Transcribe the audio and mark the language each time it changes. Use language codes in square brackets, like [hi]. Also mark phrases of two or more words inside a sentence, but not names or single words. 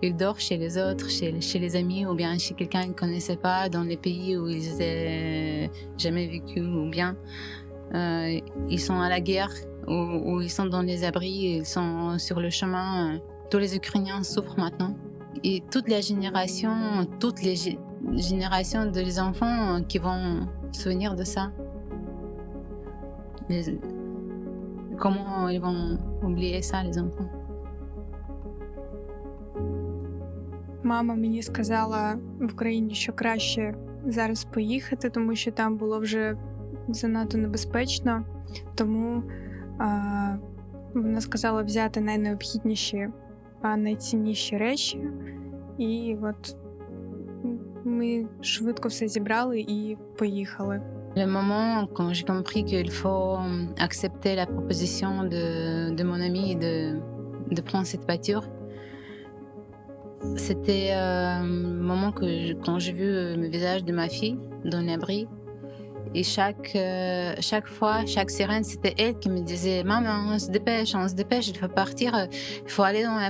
[fr] ils dorment chez les autres, chez les amis ou bien chez quelqu'un qu'ils ne connaissaient pas dans les pays où ils n'avaient jamais vécu ou bien ils sont à la guerre ou ils sont dans les abris, ils sont sur le chemin. Tous les Ukrainiens souffrent maintenant. Et toutes les générations des enfants qui vont se souvenir de ça. Comment ils vont oublier ça, les enfants? [uk] Мама мені сказала в Україні, що краще зараз поїхати, тому що там було вже занадто небезпечно. Тому вона сказала взяти найнеобхідніші, найцінніші речі. І от ми швидко все зібрали і поїхали. [fr] Le moment quand j'ai compris qu'il faut accepter la proposition de mon ami de prendre cette voiture, c'était le moment quand j'ai vu le visage de ma fille dans l'abri. Et chaque fois, chaque sirène, c'était elle qui me disait « Maman, on se dépêche, il faut partir, il faut aller dans l'abri.